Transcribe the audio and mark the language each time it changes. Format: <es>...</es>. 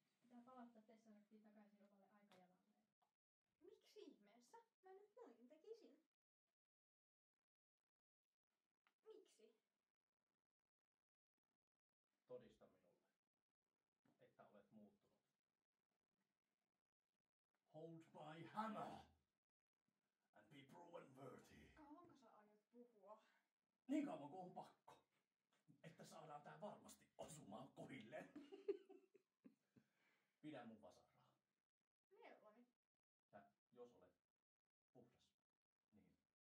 <fi>Pitää palauttaa Tesseractia takaisin omalle aikajalalleen. Miksi ihmeessä mä nyt noin tekisin? Miksi? Todista minulle, että olet muuttunut.</fi> <en>Hold my hammer and be proven worthy.</en> <fi>Kauanko sä aiot puhua? Niin kauan kuin on pakko, että saadaan tää varmasti osumaan kohilleen. Pidä mun vasaraa. Mieluani. Ja jos olet puhdas, niin minä annetaan mennä vaan.</fi>